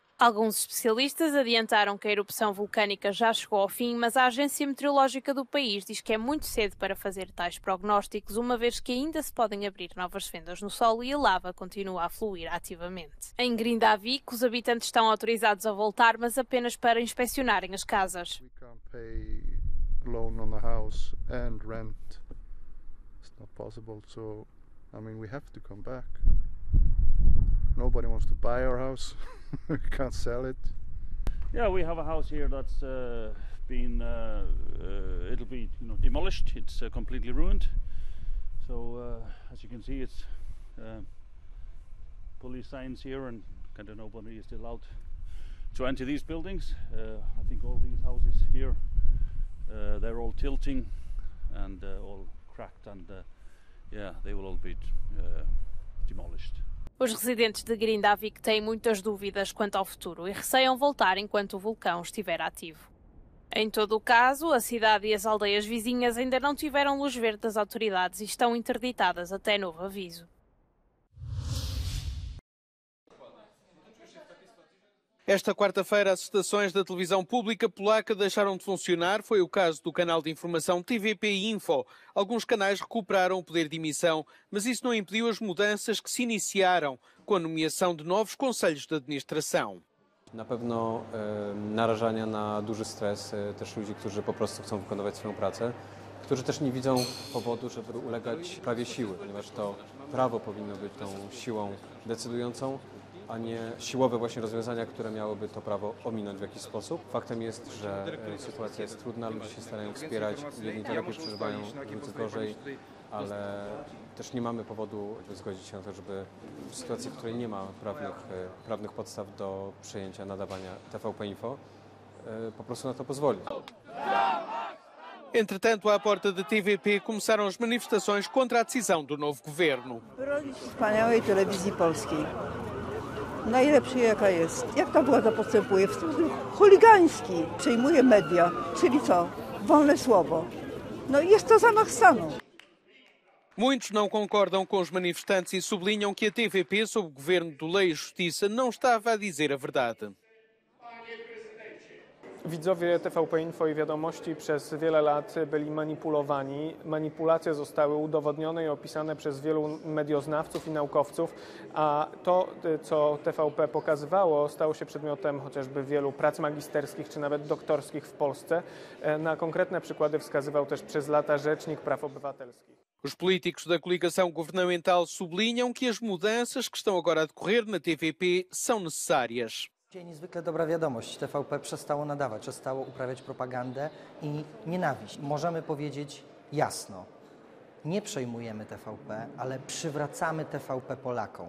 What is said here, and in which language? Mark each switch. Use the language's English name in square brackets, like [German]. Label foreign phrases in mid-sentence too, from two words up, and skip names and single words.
[Portuguese] Alguns especialistas adiantaram que a erupção vulcânica já chegou ao fim, mas a agência meteorológica do país diz que é muito cedo para fazer tais prognósticos, uma vez que ainda se podem abrir novas fendas no solo e a lava continua a fluir ativamente. Em Grindavik, os habitantes estão autorizados a voltar, mas apenas para inspecionarem as casas. [English] I mean, we have to come back. Nobody wants to buy our house. We can't sell it. Yeah, we have a house here that's been it'll be demolished. It's completely ruined. So as you can see, it's police signs here, and kind of nobody is allowed to enter these buildings. I think all these houses here, they're all tilting and all cracked and. Yeah, they will all be demolished. [Portuguese] Os residentes de Grindavik têm muitas dúvidas quanto ao futuro e receiam voltar enquanto o vulcão estiver ativo. Em todo o caso, a cidade e as aldeias vizinhas ainda não tiveram luz verde das autoridades e estão interditadas até novo aviso. Esta quarta-feira, as estações da televisão pública polaca deixaram de funcionar. Foi o caso do canal de informação TVP Info. Alguns canais recuperaram o poder de emissão, mas isso não impediu as mudanças que se iniciaram com a nomeação de novos conselhos de administração. [Polish] Na pewno narażania na duży stres też ludzi, którzy po prostu chcą wykonywać swoją pracę, którzy też nie widzą powodu, żeby ulegać prawie siły, ponieważ to prawo powinno być tą siłą decydującą, a nie siłowe właśnie rozwiązania, które miałyby to prawo ominąć w jakiś sposób. Faktem jest, że sytuacja jest trudna, ludzie się starają wspierać, jedni to lepiej przeżywają, drudzy gorzej, ale też nie mamy powodu zgodzić się na to, żeby w sytuacji, w której nie ma prawnych podstaw do przejęcia nadawania TVP Info, po prostu na to pozwolić. [Portuguese] Entretanto, à porta da TVP começaram as manifestações contra a decisão do novo governo. [Polish] Bronić wspaniałej telewizji polskiej. Najlepszej jaka jest. Jak ta władza postępuje? W sposób chuligański. Przejmuje media, czyli co? Wolne słowo. No i jest to zamach stanu. [Portuguese] Muitos não concordam com os manifestantes e sublinham que a TVP, sob o governo do Lei e Justiça, não estava a dizer a verdade. [Polish] Widzowie TVP Info i Wiadomości przez wiele lat byli manipulowani. Manipulacje zostały udowodnione i opisane przez wielu medioznawców i naukowców, a to, co TVP pokazywało, stało się przedmiotem chociażby wielu prac magisterskich czy nawet doktorskich w Polsce. Na konkretne przykłady wskazywał też przez lata Rzecznik Praw Obywatelskich. [Portuguese] Os políticos da coligação governamental sublinham que as mudanças que estão agora a decorrer na TVP são necessárias. [Polish] Niezwykle dobra wiadomość. TVP przestało nadawać, przestało uprawiać propagandę i nienawiść. Możemy powiedzieć jasno, nie przejmujemy TVP, ale przywracamy TVP Polakom.